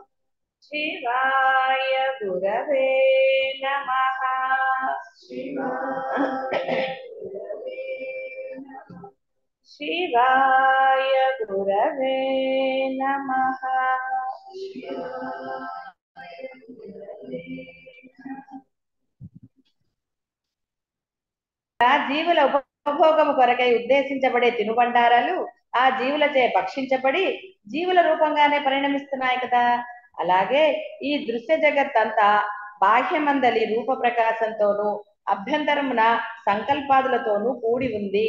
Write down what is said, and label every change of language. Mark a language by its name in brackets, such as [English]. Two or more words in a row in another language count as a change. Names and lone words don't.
[Sanskrit] शिवाय गुरवे नमः। शिवाय गुरवे नमः। शिवाय गुरवे नमः। शिवाय गुरवे नमः। [Telugu] జీవుల ఉపభోగము కొరకై ఉద్దేశించబడే తినుబండారాలు ఆ జీవులచే భక్షించబడి జీవుల రూపంగానే పరిణమిస్తున్నాయి కదా. అలాగే ఈ దృశ్య జగత్ అంతా బాహ్యమందలి రూప ప్రకాశంతోనూ అభ్యంతరమున సంకల్పాదులతోనూ కూడి ఉంది.